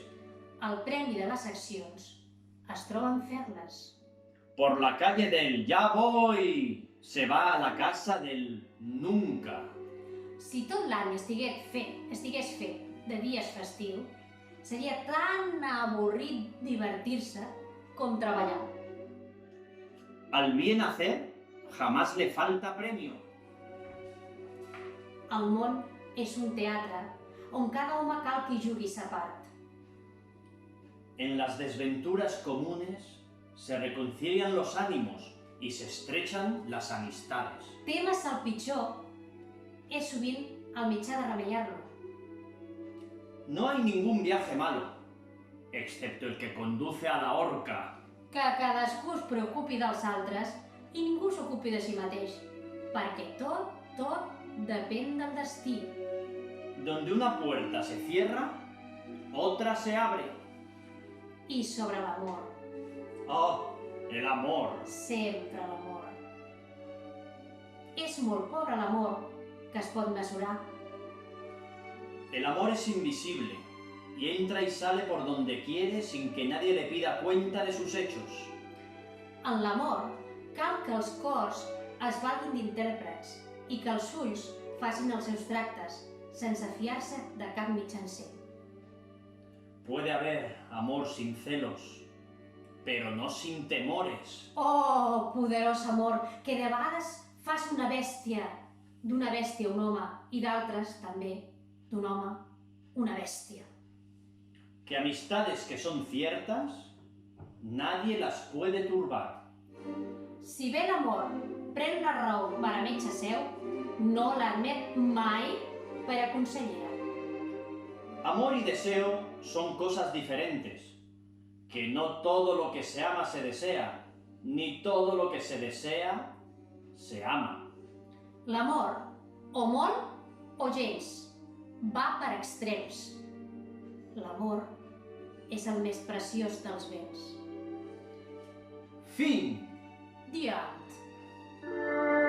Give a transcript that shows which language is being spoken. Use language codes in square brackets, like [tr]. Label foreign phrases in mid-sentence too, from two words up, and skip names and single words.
[ca] El premi de les accions es troba en fer-les. [es] Por la calle del «ya voy» se va a la casa del «nunca». [ca] Si tot l'any estigués fet de dies festius, seria tan avorrit divertir-se com treballar. [es] Al bien hacer jamás le falta premio. [ca] El món és un teatre on cada home cal que hi jugui sa part. [es] En las desventuras comunes se reconcilian los ánimos y se estrechan las amistades. [ca] Temes el pitjor és sovint el mitjà de remeiar-lo. [es] No hay ningún viaje malo, excepto el que conduce a la horca. [ca] Que cadascú es preocupi dels altres i ningú s'ocupi de si mateix, perquè tot depèn del destí. [es] Donde una puerta se cierra, otra se abre. [ca] I sobre l'amor, [es] Oh, el amor. [ca] sempre l'amor. És molt pobre l'amor que es pot mesurar. [es] El amor es invisible y entra y sale por donde quiere sin que nadie le pida cuenta de sus hechos. [ca] En l'amor cal que els cors es valguin d'intèrprets i que els ulls facin els seus tractes sense fiar-se de cap mitjancer. [es] Puede haber amor sin celos, pero no sin temores. [ca] Oh, poderós amor, que de vegades fas d'una bèstia un home i d'altres també d'un home una bèstia. [es] Que amistades que son ciertas, nadie las puede turbar. [ca] Si bé l'amor pren la raó per a metge seu, no l'admet mai per a consellera. [es] Amor y deseo son cosas diferentes, que no todo lo que se ama se desea, ni todo lo que se desea se ama. [ca] L'amor, o molt o gens, va per extrems. L'amor és el més preciós dels béns. [es] Fin. [en] The end.